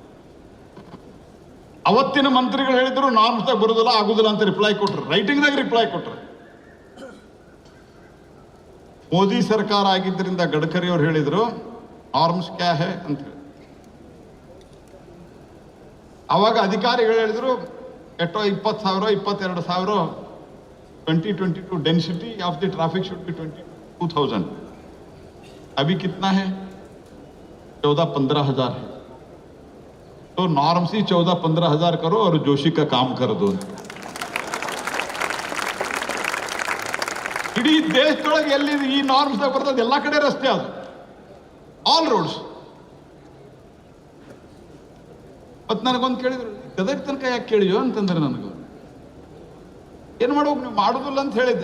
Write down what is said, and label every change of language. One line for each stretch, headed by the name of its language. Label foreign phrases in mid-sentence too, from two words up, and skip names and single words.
Kannada: ಅವತ್ತಿನ ಮಂತ್ರಿಗಳು ಹೇಳಿದ್ರು ನಾರ್ಮ್ಸ್ದಾಗ ಬರೋದಿಲ್ಲ, ಆಗುದಿಲ್ಲ ಅಂತ ರಿಪ್ಲೈ ಕೊಟ್ರು, ರೈಟಿಂಗ್ದಾಗ ರಿಪ್ಲೈ ಕೊಟ್ರು. ಮೋದಿ ಸರ್ಕಾರ ಆಗಿದ್ದರಿಂದ ಗಡ್ಕರಿ ಅವ್ರು ಹೇಳಿದ್ರು ನಾರ್ಮ್ಸ್
Hindi: क्या है
Kannada: ಅಂತ ಹೇಳಿ. ಅವಾಗ ಅಧಿಕಾರಿಗಳು ಹೇಳಿದ್ರು ಎಷ್ಟೋ
English: 20,000 22,000 2022 density of the traffic should be 22,000.
Hindi: अभी कितना है? 14-15 हजार है. तो नॉर्म्स ही 14-15 हजार करो और जोशी का काम कर दो.
Kannada: ಇಡೀ ದೇಶದೊಳಗೆ ಎಲ್ಲಿ ಈ ನಾರ್ಮ್ಸ್ ಬರ್ತದೆ ಎಲ್ಲ ಕಡೆ ರಸ್ತೆ ಅದು,
English: all roads.
Kannada: ಮತ್ ನನಗೊಂದು ಕೇಳಿದ್ರು, ಗದಗ ತನಕ ಯಾಕೆ ಕೇಳಿಯೋ ಅಂತಂದ್ರೆ, ನನಗೆ ಏನ್ ಮಾಡ್ಬೇಕು ನೀವು ಮಾಡುದಿಲ್ಲ ಅಂತ ಹೇಳಿದ್ದೆ.